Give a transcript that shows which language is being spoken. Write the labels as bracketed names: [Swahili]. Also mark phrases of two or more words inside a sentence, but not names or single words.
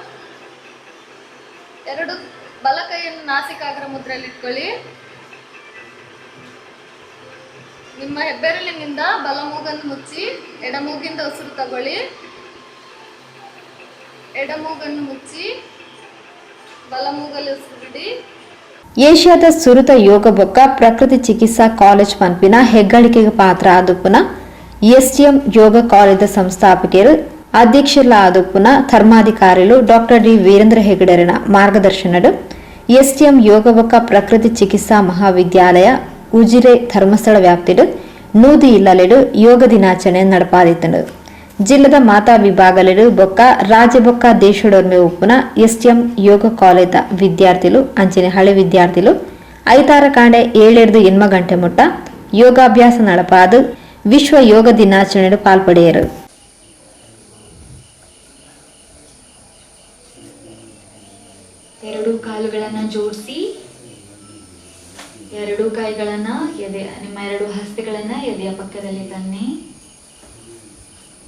[Kannada] ಎರಡು ಬಲ ಕೈಯನ್ನು ನಾಸಿಕಾಗ್ರ ಮುದ್ರೆಯಲ್ಲಿ ಇಟ್ಕೊಳ್ಳಿ. ನಿಮ್ಮ ಹೆಬ್ಬೆರಳಿನಿಂದ ಬಲ ಮೂಗನ್ನು ಮುಚ್ಚಿ ಎಡಮೂಗಿಂದ ಉಸಿರು ತಗೊಳ್ಳಿ. ಎಡಮೂಗನ್ನು ಮುಚ್ಚಿ ಬಲ ಮೂಗಲ್ಲಿ ಉಸಿರು ಬಿಡಿ. [Tulu] ಏಷ್ಯಾದ ಸುರತ ಯೋಗ ಬೊಕ್ಕ ಪ್ರಕೃತಿ ಚಿಕಿತ್ಸಾ ಕಾಲೇಜ್ ಪಂಪಿನ ಹೆಗ್ಗಳಿಕೆಗೆ ಪಾತ್ರ ಆದುಪ್ಪುನ ಎಸ್ಟಿಎಂ ಯೋಗ ಕಾಲೇಜದ ಸಂಸ್ಥಾಪಕರು ಅಧ್ಯಕ್ಷರ ಆದುಪ್ಪುನ ಧರ್ಮಾಧಿಕಾರಿಗಳು ಡಾಕ್ಟರ್ ಡಿ ವೀರೇಂದ್ರ ಹೆಗಡೆರನ ಮಾರ್ಗದರ್ಶನಡು ಎಸ್ಟಿಎಂ ಯೋಗ ಬೊಕ್ಕ ಪ್ರಕೃತಿ ಚಿಕಿತ್ಸಾ ಮಹಾವಿದ್ಯಾಲಯ ಉಜಿರೆ ಧರ್ಮಸ್ಥಳ ವ್ಯಾಪ್ತಿಡು ನೂದಿ ಇಲ್ಲಲೆಡು ಯೋಗ ದಿನಾಚರಣೆ ನಡಪಾದಿತ್ತಂಡು. ಜಿಲ್ಲದ ಮಾತಾ ವಿಭಾಗಲೆಡು ಬೊಕ್ಕ ರಾಜ್ಯ ಬೊಕ್ಕ ದೇಶಡೊರ್ಮೆ ಉಪ್ಪುನ ಎಸ್ಟಿಎಂ ಯೋಗ ಕಾಲೇಜದ ವಿದ್ಯಾರ್ಥಿಗಳು ಅಂಚಿನ ಹಳೆ ವಿದ್ಯಾರ್ಥಿಗಳು ಐತಾರ ಕಾಂಡೆ 7-8 ಗಂಟೆ ಮುಟ್ಟ ಯೋಗಾಭ್ಯಾಸ ನಡಪಾದು ವಿಶ್ವ ಯೋಗ ದಿನಾಚರಣೆ ಪಾಲ್ಪಡೆಯರು. [Kannada] ಎರಡು ಕಾಲುಗಳನ್ನು ಜೋಡಿಸಿ ಎರಡು ಕೈಗಳನ್ನ ನಿಮ್ಮ ಎರಡು ಹಸ್ತಗಳನ್ನ ಎದೆಯ ಪಕ್ಕದಲ್ಲಿ ತನ್ನಿ.